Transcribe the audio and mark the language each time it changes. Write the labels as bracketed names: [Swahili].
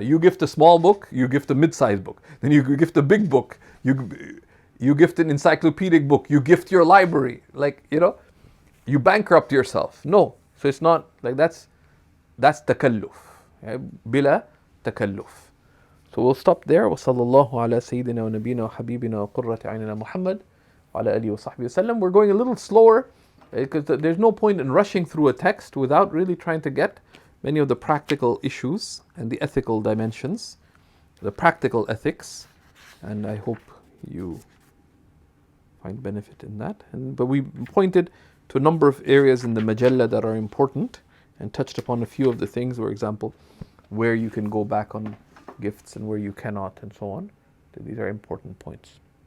[English] You gift a small book, you gift a mid-sized book. Then you gift a big book. You gift an encyclopedic book. You gift your library. You bankrupt yourself. No. So it's not like that's takalluf. Bila takalluf. So we'll stop there. [Arabic] وصلى الله على سيدنا ونبينا وحبيبنا وقرة عيننا محمد وعلى آله وصحبه وسلم. [English] We're going a little slower because there's no point in rushing through a text without really trying to get many of the practical issues and the ethical dimensions, the practical ethics, and I hope you find benefit in that. But we pointed to a number of areas in the majalla that are important and touched upon a few of the things, for example, where you can go back on gifts and where you cannot and so on. These are important points.